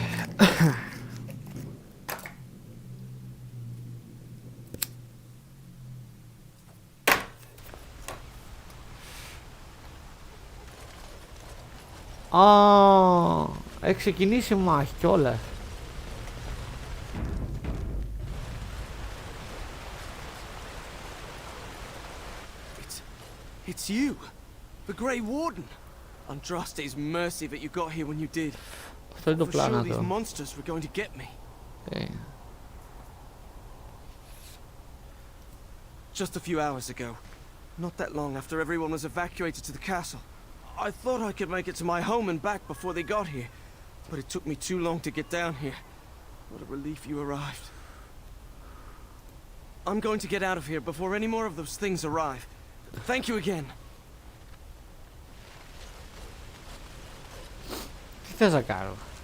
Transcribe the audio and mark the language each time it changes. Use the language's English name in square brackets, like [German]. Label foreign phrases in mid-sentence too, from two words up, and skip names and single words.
[Greek] Α, έχει ξεκινήσει η μάχη κιόλας. [English] It's you, the Grey Warden. Andraste's mercy that you got here when you did. [Greek] Αυτό είναι το [English] For [Greek] πλάνο [English] sure these [Greek] εδώ. [English] monsters were going to get me. Just a few hours ago, not that long after everyone was evacuated to the castle, I thought I could make it to my home and back before they got here, but it took me too long to get down here. What a relief you arrived. I'm going to get out of here before any more of those things arrive. Thank you again. [Greek] Τι θες να κάνω?